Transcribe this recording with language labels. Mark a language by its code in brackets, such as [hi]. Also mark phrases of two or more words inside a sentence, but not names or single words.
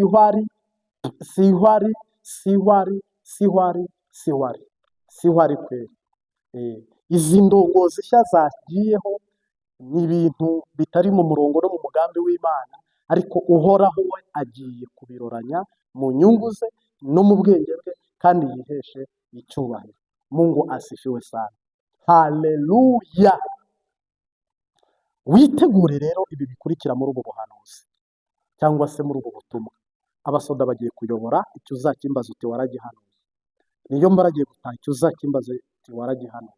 [rw] Sihwari kweri. Izi ndongozi nshya zagiyeho ni ibintu bitari mu murongo no mu mugambi w'Imana, ariko Uhoraho we agiye kubiroranya mu nyungu ze no mu bwenge bwe, kandi yiheshe icyubahiro. [sw] Mungu asifiwe sana. Haleluya. [rw] Witegure rero ibi bikurikira muri ubu buhanuzi cyangwa se muri ubu butumwa. Abasoda bagiye kuyobora, icyo uzakimbaza uti waragihanuye. Niyo mbaragiye gutaha, icyo uzakimbaza uti waragihanuye.